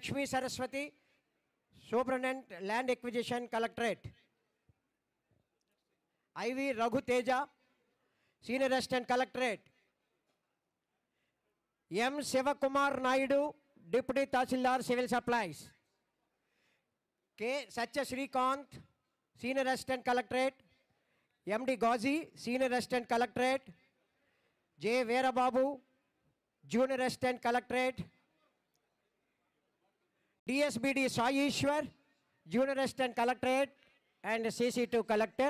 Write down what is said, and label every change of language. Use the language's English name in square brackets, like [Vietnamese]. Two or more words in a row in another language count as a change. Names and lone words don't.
[English] Lakshmi Saraswati, Superintendent Land Acquisition Collectorate. IV. Raghu Teja, Senior Assistant Collectorate. M. Sivakumar Naidu, Deputy Tahsildar Civil Supplies. K. Satya Srikant, Senior Assistant Collectorate. MD Ghazi, Senior Assistant Collectorate. J. Veerababu, Junior Assistant Collectorate. DSBD Sai Ishwar, Junior Assistant Collectorate and CC2 Collector.